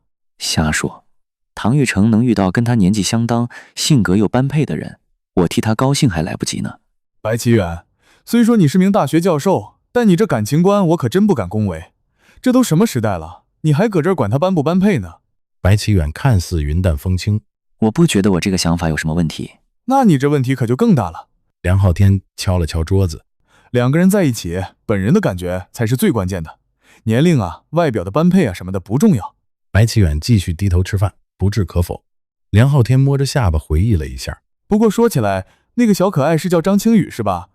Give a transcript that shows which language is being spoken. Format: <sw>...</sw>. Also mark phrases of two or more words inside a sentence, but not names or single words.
<zh>瞎說，唐玉成能遇到跟他年紀相當、性格又般配的人，我替他高興還來不及呢。白啟遠，雖說你是名大學教授，但你這感情觀我可真不敢恭維。這都什麼時代了，你還擱這兒管他般不般配呢？白啟遠看似雲淡風輕。我不覺得我這個想法有什麼問題。那你這問題可就更大了。梁浩天敲了敲桌子。兩個人在一起，本人的感覺才是最關鍵的。年齡啊、外表的般配啊什麼的不重要。白启遠繼續低頭吃飯，不置可否。梁昊天摸着下巴回憶了一下，不過說起來，那個小可愛是叫張青雨是吧？</zh>